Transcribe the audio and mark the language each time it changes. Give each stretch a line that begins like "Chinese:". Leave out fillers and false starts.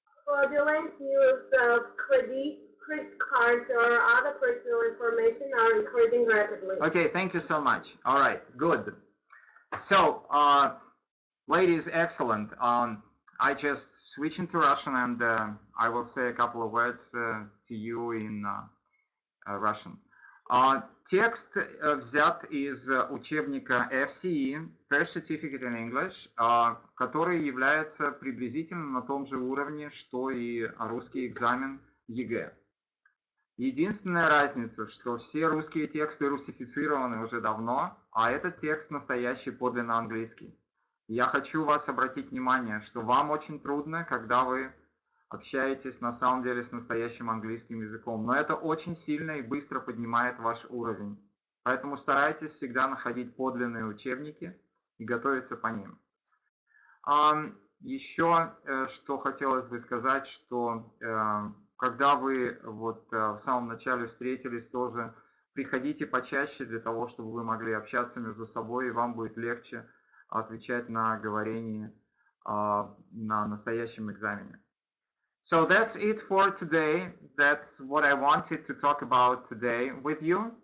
English: fraudulent use of credit cards or other personal information are increasing rapidly. Okay, thank you so much. All right, good. So, ladies, excellent. I just switch into Russian and I will say a couple of words to you in Russian.
Russian: Текст взят из учебника FCE, First Certificate in English, который является приблизительно на том же уровне, что и русский экзамен ЕГЭ. Единственная разница, что все русские тексты русифицированы уже давно, а этот текст настоящий подлинно английский. Я хочу вас обратить внимание, что вам очень трудно, когда вы общаетесь на самом деле с настоящим английским языком. Но это очень сильно и быстро поднимает ваш уровень. Поэтому старайтесь всегда находить подлинные учебники и готовиться по ним. Еще что хотелось бы сказать, что когда вы вот в самом начале встретились, тоже приходите почаще для того, чтобы вы могли общаться между собой, и вам будет легче отвечать на говорение на настоящем экзамене.
English: So that's it for today. That's what I wanted to talk about today with you.